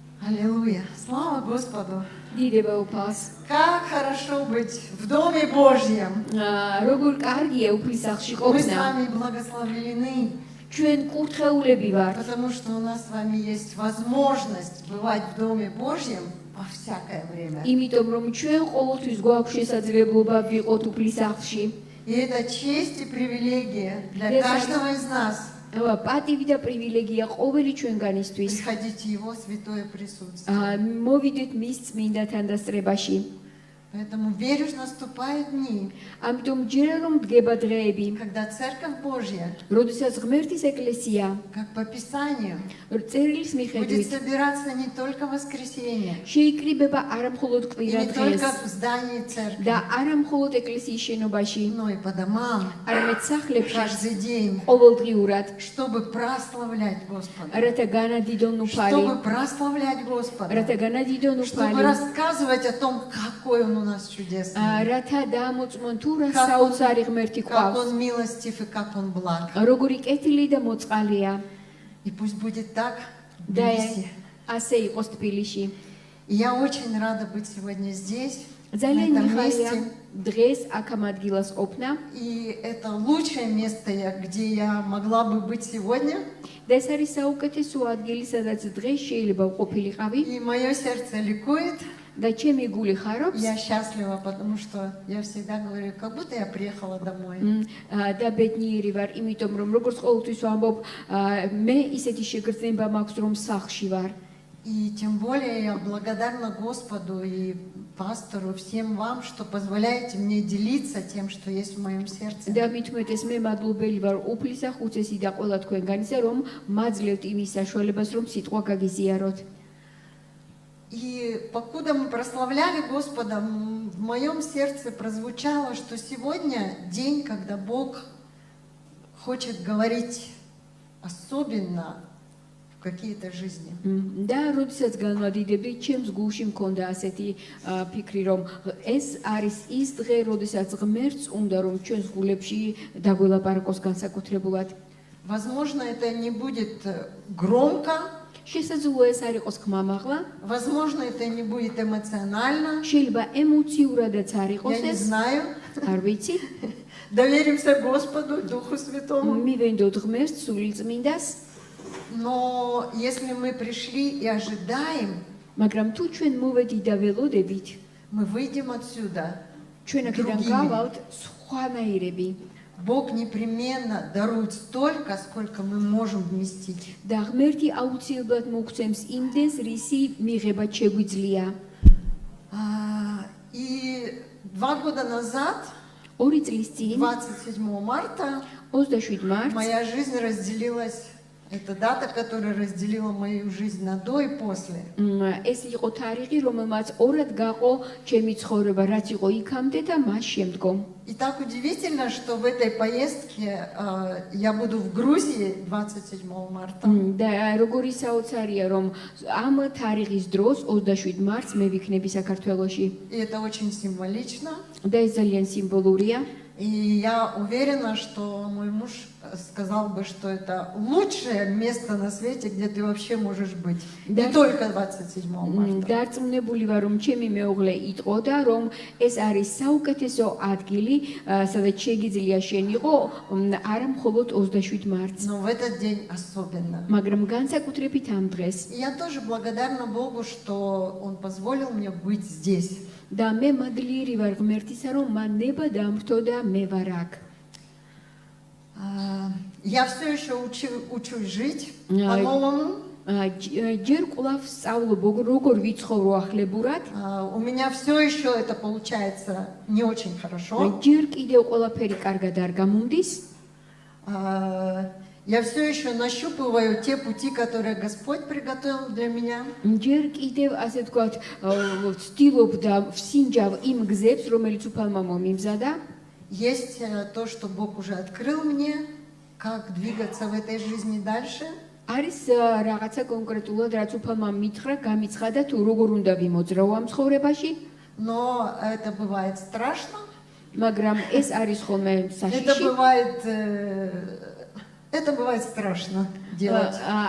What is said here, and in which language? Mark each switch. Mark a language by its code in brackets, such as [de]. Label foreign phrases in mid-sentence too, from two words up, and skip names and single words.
[ru] Аллилуйя. Слава Господу. [ka] დიდება უფალს. [ru] Как хорошо быть в Доме Божьем. [ka] როგორ კარგია უფლის სახლში [ru] Мы с [ka] ყოფნა. [ru] вами благословлены, [ka] ჩვენ კურთხეულები ვართ, [ru] потому что у нас с вами есть возможность бывать в Доме Божьем во всякое время. [ka] იმიტომ რომ ჩვენ ყოველთვის გვაქვს შესაძლებლობა ვიყოთ უფლის სახლში. [ru] И это честь и привилегия для каждого из нас. [ka] პატივი და პრივილეგია ყოველი ჩვენგანისთვის. [ru] Приходите в Его святое присутствие. [ka] მოვიდეთ მის წმინდა თანდასწრებაში. [ru] Поэтому верю, что наступают дни, [ka] ამიტომ ჯერა რომ დგება დღეები, [ru] когда Церковь Божья, [ka] როდესაც ღმერთის ეკლესია [ru] как по Писанию, [ka] წერილის [ru] будет [ka] მიხედვით [ru] собираться не только в воскресенье, [ka] შეიკრიბება არა მხოლოდ [ru] и [ka] კვირა [ru] не только [ka] დღეს [ru] в здании церкви, [ka] და არა მხოლოდ ეკლესიის შენობაში, [ru] но и по домам, [ka] არამედ სახლებში [ru] каждый день, [ka] ყოველდღიურად, [ru] чтобы прославлять Господа, [ka] რათა განადიდონ უფალი, [ru] чтобы прославлять Господа, [ka] რათა განადიდონ [ru] чтобы [ka] უფალი, [ru] рассказывать о том, какой Он у нас чудесный, [ka] რათა დაამოწმონ თუ რა საოცარი ღმერთი [ru] как [ka] ყავს, [ru] Он милостив и как Он благ. [ka] როგორი კეთილი და მოწყალია [ru] И пусть будет так в [ka] და [ru] Тбилиси. [ka] ასე იყოს თბილისში. [ru] И я очень рада быть сегодня здесь, на [ka] ძალიან [ru] этом [ka] მიხარია [ru] месте. [ka] დღეს აქ ამ ადგილას ყოფნა [ru] И это лучшее место, где я могла бы быть сегодня. [ka] და ეს არის საუკეთესო ადგილი, სადაც დღეს შეიძლება ვყოფილიყავი [ru] И мое сердце ликует. [ka] და ჩემი გული ხარობს [ru] Я счастлива, потому что я всегда говорю, как будто я приехала домой. [ka] და ბედნიერი ვარ, იმიტომ რომ როგორც ყოველთვის ვამბობ, მე ისეთი შეგრძნება მაქვს, რომ სახლში ვარ. [ru] И тем более я благодарна Господу и пастору, всем вам, что позволяете мне делиться тем, что есть в моем сердце. [ka] და მithumetes მე მადლობელი ვარ უფლისა ხუცესი და ყველა თქვენგანისა, რომ მაძლევთ იმის საშუალებას, რომ სიტყვა გაგიზიაროთ. [ru] И покуда мы прославляли Господа, в моем сердце прозвучало, что сегодня день, когда Бог хочет говорить особенно в какие-то жизни. [ka] და როდესაც განვადიდებდი, ჩემს გულში მქონდა ასეთი ფიქრი, რომ ეს არის ის დღე, როდესაც ღმერთს უნდა რომ ჩვენს გულებში დაგველაპარაკოს განსაკუთრებულად. [ru] Возможно, это не будет громко, [ka] შესაძლოა ეს არ იყოს ხმამაღლა, [ru] возможно, это не будет эмоционально, [ka] შეიძლება ემოციურადაც არ იყოს [ru] я не [ka] ეს, [ru] знаю. [ka] არ ვიცი. [ru] Доверимся Господу, Духу Святому. [ka] მივენდოთ ღმერთს, სული წმინდას, [ru] Но если мы пришли и ожидаем, [ka] მაგრამ თუ ჩვენ მოვედით და ველოდებით, [ru] мы выйдем отсюда. [ka] ჩვენ აქედან [ru] Другими. [ka] გავავთ სხვანაირები. [ru] Бог непременно дарует столько, сколько мы можем вместить. [ka] და ღმერთი აუცილებლად მოგცემს იმდენს, რისი მიღება შეგვიძლია. [ru] И 2 года назад, [ka] 2 წლის წინ, [ru] 27 марта, [ka] 27 მარტს, [ru] моя жизнь разделилась. Это дата, которая разделила мою жизнь на до и после. [ka] ეს იყო თარიღი, რომელმაც ორად გაყო ჩემი ცხოვრება, რაც იყო იქამდე და მას შემდგომ. [ru] И так удивительно, что в этой поездке я буду в Грузии 27 марта. [ka] და როგორი საოცარია, რომ ამ თარიღის დროს 27 მარტს მე ვიქნები საქართველოში. [ru] И это очень символично. [ka] და ეს ძალიან სიმბოლურია. [ru] И я уверена, что мой муж сказал бы, что это лучшее место на свете, где ты вообще можешь быть. Да. Не только 27 марта. [ka] დარწმუნებული ვარ, რომ ჩემი მეუღლე იტყოდა, რომ ეს არის საუკეთესო ადგილი, სადაც შეგიძლია შენ იყო, არა მხოლოდ 27 მარტს, [ru] Но в этот день особенно. [ka] მაგრამ განსაკუთრებით ამ დღეს. [ru] И я тоже благодарна Богу, что Он позволил мне быть здесь. [ka] და მე მადლიერი ვარ ღმერთისა, რომ მან ნება დამრთო და მე ვარ აქ. [ru] Я все еще учусь жить Ай. по-новому. [ka] ჯერ კვლავ სწავლობ როგორ ვიცხოვრო ახლებურად. [ru] У меня все еще это получается не очень хорошо. [ka] ჯერ კიდევ ყველაფერი კარგად არ გამომდის. [ru] Я все еще нащупываю те пути, которые Господь приготовил для меня. [ka] ჯერ კიდევ ასე ვთქვათ, ვცდილობ და ვსინჯავ იმ გზებს, რომელიც უფალმა მომიმზადა. [ru] Есть то, что Бог уже открыл мне, как двигаться в этой жизни дальше. [ka] არის რაღაცა კონკრეტულად, რაც უფალმა მითხრა, გამიცხადა თუ როგორ უნდა ვიმოძრავ ამ ცხოვრებაში, [ru] Но это бывает страшно. [ka] მაგრამ ეს არის ხოლმე საშიში. [ru] Это бывает страшно делать.